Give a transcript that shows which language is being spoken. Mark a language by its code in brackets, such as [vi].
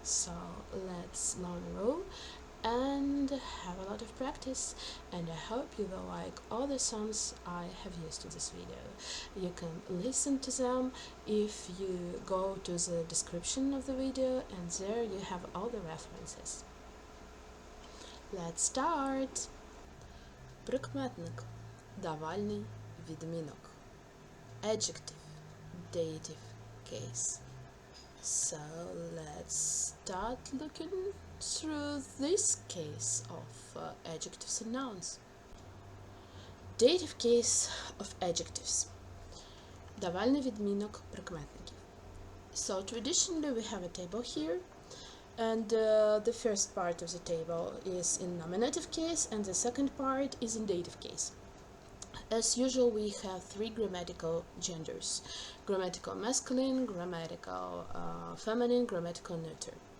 [en] So let's learn the rule and have a lot of practice, and I hope you will like all the songs I have used in this video. You can listen to them if you go to the description of the video, and there you have all the references. Let's start. [uk] Прикметник, давальний відмінок. [en] Adjective, dative case. So let's start looking through this case of adjectives and nouns. Dative case of adjectives. [uk] Давальний відмінок прикметників. [en] So traditionally we have a table here, and the first part of the table is in nominative case and the second part is in dative case. As usual, we have three grammatical genders: grammatical masculine, grammatical feminine, grammatical neuter.